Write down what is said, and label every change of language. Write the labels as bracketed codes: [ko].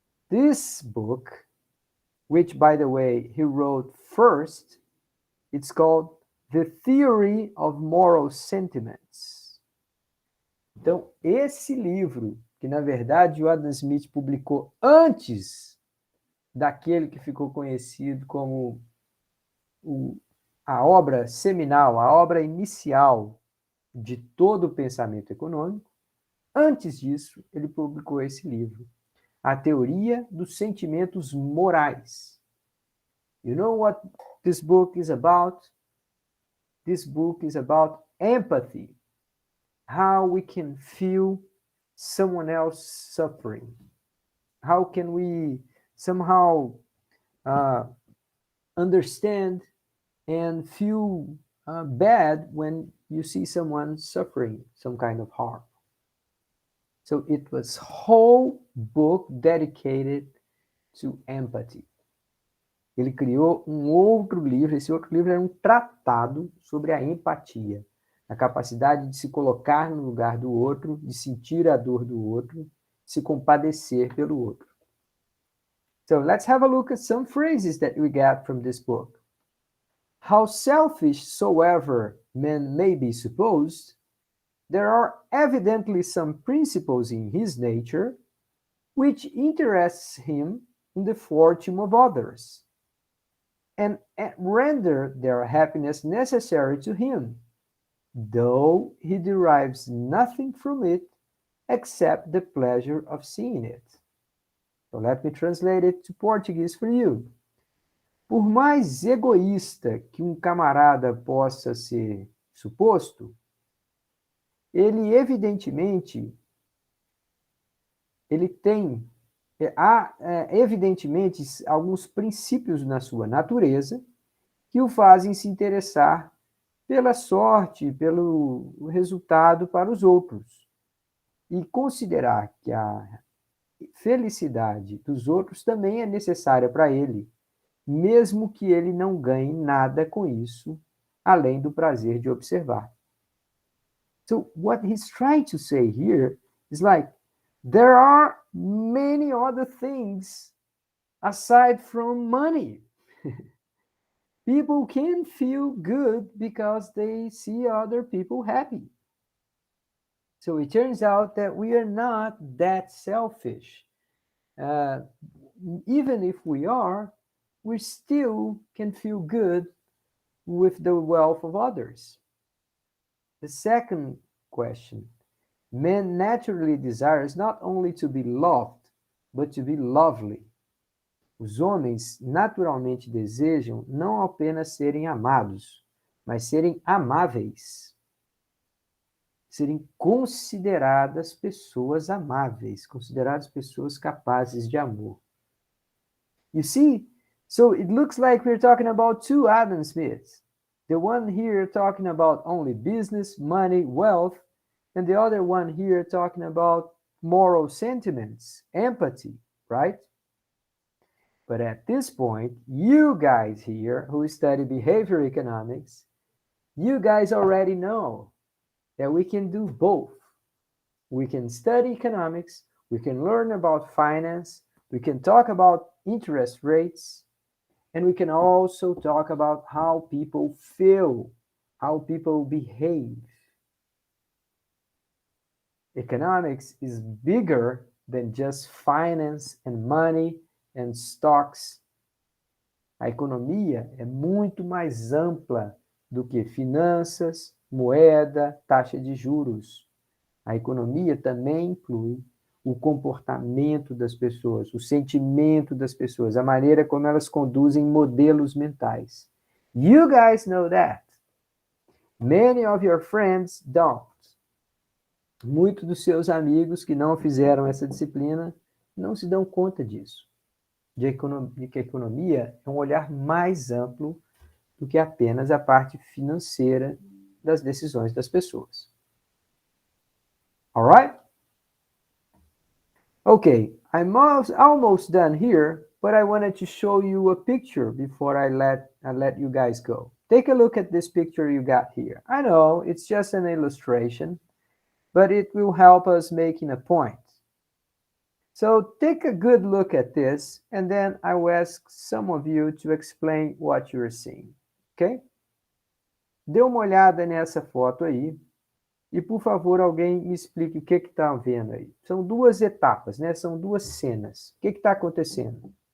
[en] This book, which by the way he wrote first, it's called The Theory of Moral Sentiments. [pt] Então, esse livro, que na verdade o Adam Smith publicou antes daquele que ficou conhecido como a obra seminal, a obra inicial de todo o pensamento econômico. Antes disso, ele publicou esse livro, A Teoria dos Sentimentos Morais. [en] You know what this book is about? This book is about empathy, how we can feel someone else suffering. How can we somehow understand and feel bad when you see someone suffering some kind of harm. So it was whole book dedicated to empathy. [pt] Ele criou um outro livro, esse outro livro era um tratado sobre a empatia, a capacidade de se colocar no lugar do outro, de sentir a dor do outro, de se compadecer pelo outro. [en] So let's have a look at some phrases that we got from this book. How selfish soever men may be supposed, there are evidently some principles in his nature which interests him in the fortune of others, and render their happiness necessary to him, though he derives nothing from it except the pleasure of seeing it. So let me translate it to Portuguese for you. [pt] Por mais egoísta que um camarada possa ser suposto, ele evidentemente há evidentemente alguns princípios na sua natureza que o fazem se interessar pela sorte, pelo resultado para os outros, e considerar que a felicidade dos outros também é necessária para ele, mesmo que ele não ganhe nada com isso, além do prazer de observar. [en] So what he's trying to say here is like, there are many other things aside from money. People can feel good because they see other people happy. So it turns out that we are not that selfish. Even if we are, we still can feel good with the wealth of others. The second question, man naturally desires not only to be loved, but to be lovely. [pt] Os homens naturalmente desejam não apenas serem amados, mas serem amáveis. Serem consideradas pessoas amáveis, consideradas pessoas capazes de amor. [en] You see, so it looks like we're talking about two Adam Smiths. The one here talking about only business, money, wealth, and the other one here talking about moral sentiments, empathy, right? But at this point, you guys here who study behavior economics, you guys already know that we can do both. We can study economics, we can learn about finance, we can talk about interest rates, and we can also talk about how people feel, how people behave. Economics is bigger than just finance and money and stocks. [pt] A economia é muito mais ampla do que finanças, moeda, taxa de juros. A economia também inclui o comportamento das pessoas, o sentimento das pessoas, a maneira como elas conduzem modelos mentais. [en] You guys know that. Many of your friends don't. [pt] Muitos dos seus amigos que não fizeram essa disciplina não se dão conta disso. De que a economia é um olhar mais amplo do que apenas a parte financeira das decisões das pessoas. [en] All right? Okay, I'm almost done here, but I wanted to show you a picture before I let you guys go. Take a look at this picture you got here. I know it's just an illustration, but it will help us making a point. So take a good look at this, and then I will ask some of you to explain what you're seeing. Okay? [pt] Dê uma olhada nessa foto aí. E, por favor, alguém me explique o que está vendo aí. São duas etapas, né? São duas cenas. O que está acontecendo?